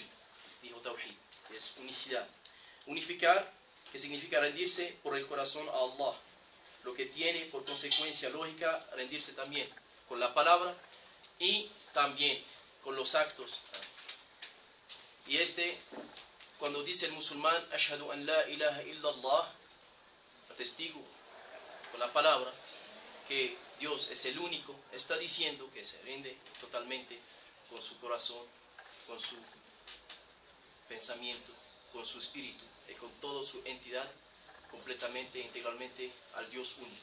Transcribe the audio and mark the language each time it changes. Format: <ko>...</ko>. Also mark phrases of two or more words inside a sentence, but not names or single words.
<es>Dijo tawhid, que es unicidad. Unificar, que significa rendirse por el corazón a Allah. Lo que tiene por consecuencia lógica rendirse también con la palabra y también con los actos. Y cuando dice el musulmán,</es> <ar>أشهد أن لا إله إلا الله,</ar> <es>atestigo con la palabra que Dios es el único, está diciendo que se rinde totalmente con su corazón, con su pensamiento, con su espíritu y con toda su entidad, completamente, integralmente al Dios único.</es>